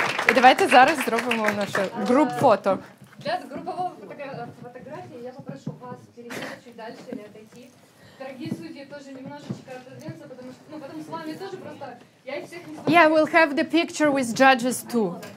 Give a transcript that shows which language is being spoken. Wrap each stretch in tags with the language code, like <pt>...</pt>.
<uk>І давайте зараз зробимо наше груп-фото.</uk> <ru>Для групповой фотографии я попрошу вас перейти чуть дальше или отойти. Дорогие судьи, тоже немножечко отодвинуться, потому что, потом с вами тоже просто... Я их всех не...</ru> <en>Yeah, we'll have the picture with judges too.</en>